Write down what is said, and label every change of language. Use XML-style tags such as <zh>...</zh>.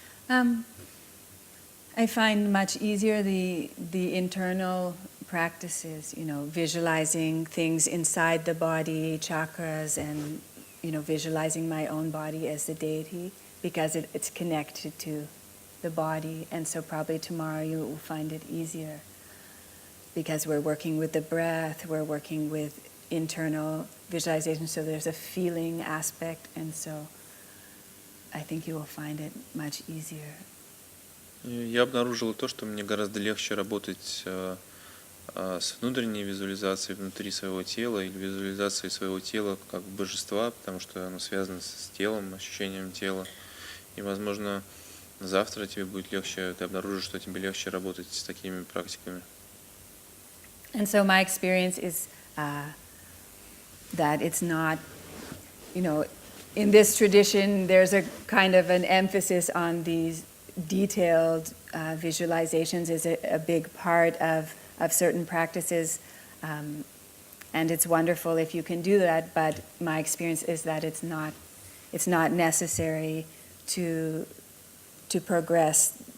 <en>I find much easier the internal practices, visualizing things inside the body, chakras, and visualizing my own body as the deity, because it's connected to the body, and so probably tomorrow you will find it easier, because we're working with the breath, we're working with internal visualization, so there's a feeling aspect, and so I think you will find it much easier.</en> <ru>Я обнаружил то, что мне гораздо легче работать с внутренней визуализацией внутри своего тела или визуализацией своего тела как божества, потому что оно связано с телом, ощущением тела. И, возможно, завтра тебе будет легче, ты обнаружишь, что тебе легче работать с такими практиками.</ru> <en>And so my experience is that it's not, in this tradition there's a kind of an emphasis on these detailed visualizations is a big part of certain practices, and it's wonderful if you can do that, but my experience is that it's not necessary to progress.</en>